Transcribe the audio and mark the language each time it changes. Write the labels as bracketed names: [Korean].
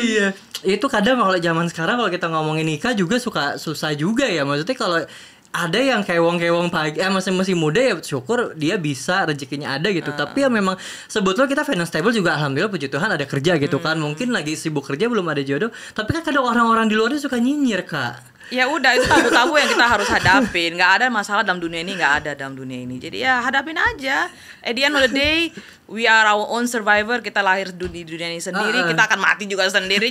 [Indonesian] Iya itu kadang kalau zaman sekarang kalau kita ngomongin nikah juga suka susah juga ya, maksudnya kalau ada yang kewong pagi masih muda ya syukur dia bisa rezekinya ada gitu. Tapi ya memang sebetulnya kita finance stable juga alhamdulillah puji Tuhan ada kerja gitu kan. Mungkin lagi sibuk kerja belum ada jodoh. Tapi kan kadang orang-orang di luarnya suka nyinyir Kak. Ya udah itu tabu-tabu yang kita harus hadapin. Nggak ada masalah dalam dunia ini, nggak ada dalam dunia ini. Jadi ya hadapin aja. [English] At the end of the day we are our own survivor. [Indonesian] Kita lahir di dunia ini sendiri, kita akan mati juga sendiri.